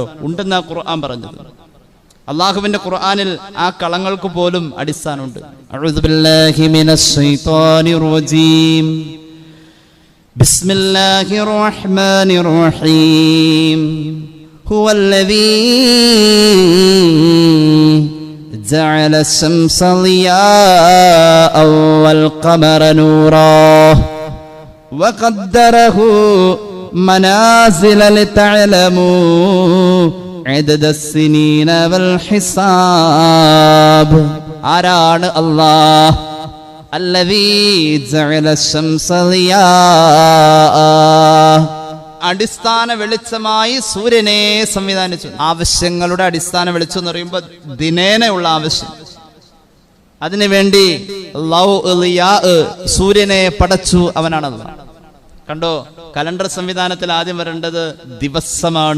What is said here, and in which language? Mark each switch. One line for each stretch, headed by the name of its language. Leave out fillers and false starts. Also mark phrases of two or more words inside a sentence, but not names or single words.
Malayalam: ഉണ്ടെന്നാ ഖുർആൻ പറഞ്ഞത്. അള്ളാഹുവിന്റെ ഖുർആനിൽ ആ കളങ്ങൾക്ക് പോലും അടിസ്ഥാനമുണ്ട്.
Arabic: أعوذ بالله من الشيطان الرجيم. بسم الله الرحمن الرحيم. هو الذي جعل الشمس ضياء والقمر نورا وقدره منازل لتعلموا عدد السنين والحساب.
Malayalam: ആരാണ് അല്ലാഹ്?
Arabic: الذي جعل الشمس ضياء,
Malayalam: അടിസ്ഥാന വെളിച്ചമായി സൂര്യനെ സംവിധാനിച്ചു. ആവശ്യങ്ങളുടെ അടിസ്ഥാന വെളിച്ചം എന്ന് പറയുമ്പോൾ ദിനേനയുള്ള ആവശ്യം, അതിനുവേണ്ടി സൂര്യനെ പടച്ചു. അവനാണത്. കണ്ടോ, കലണ്ടർ സംവിധാനത്തിൽ ആദ്യം വരേണ്ടത് ദിവസമാണ്.